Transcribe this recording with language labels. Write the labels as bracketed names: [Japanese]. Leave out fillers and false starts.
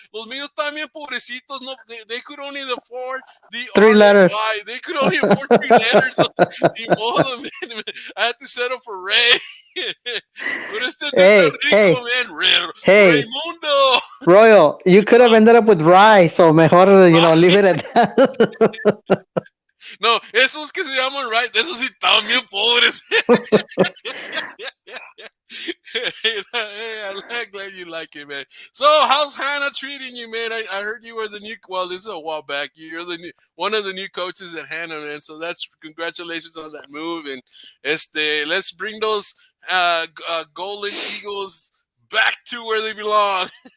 [Spanish] Los míos también pobrecitos, no, [English] they could only afford the 3 letters. RAY. They could only afford 3 letters. [Spanish] Ni modo, [English] man. I had to settle for Ray. But it's the Hey, rico, hey, man. hey, Raymundo. Royal, you could have ended up with Rye, so mejor, leave it at that. [Spanish] No, esos que se llaman right, esos sí estaban bien pobres. [English] Hey, I'm glad you like it, man. So, how's Hannah treating you, man? I heard you were the new. Well, this is a while back. You're one of the new coaches at Hannah, man. So that's congratulations on that move, and let's bring those Golden Eagles back to where they belong.